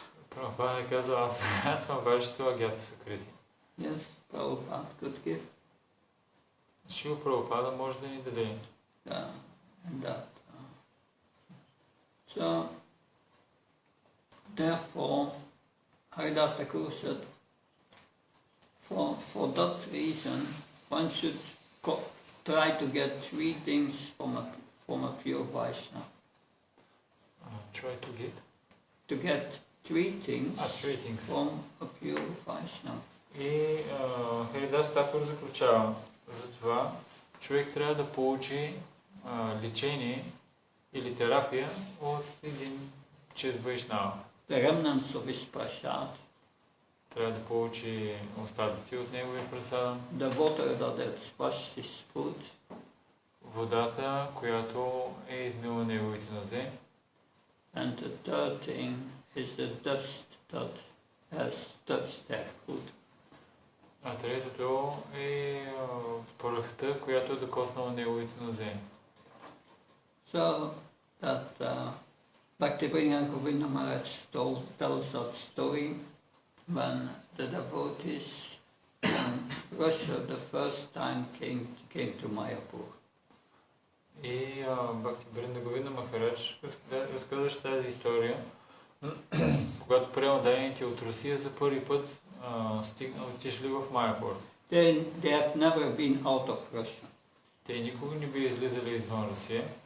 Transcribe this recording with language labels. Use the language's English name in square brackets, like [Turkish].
[Bulgarian] Прабхупада е казал, аз съм вашето агята сукрити. [English] Yes, Prabhupada could give. [Bulgarian] Шрила Прабхупада може да ни даде. [English] And that. So, therefore, Haridas Thakur said, for that reason, one should try to get 3 things from a pure Vaishnava. Try to get? To get 3 things, 3 things from a pure Vaishnava. [Bulgarian] И Харидас Такур заключава за това, човек трябва да получи лечение или терапия от един чист Вайшнава. [English] The remnants of his prasad, [Bulgarian] трябва да получи остатъци от неговия прасада. [English] the water that has washed his foot, [Bulgarian] Водата, която е измила неговите нозе. [English] and the third thing is the dust that has touched their foot. [Bulgarian] А третото е пръхта, която е докоснала неговите нозе. [English] So that Bhakti Prabhava Maharaj tells that story when the devotees from Russia the first time came to Mayapur. [Bulgarian] И Бхакти Прабхава Махарадж разказваше тази история, когато преданите от Русия за първи път отишли в Майяпур. [English] They have never been out of Russia. [Bulgarian] Те никога не би излизали извън Русия.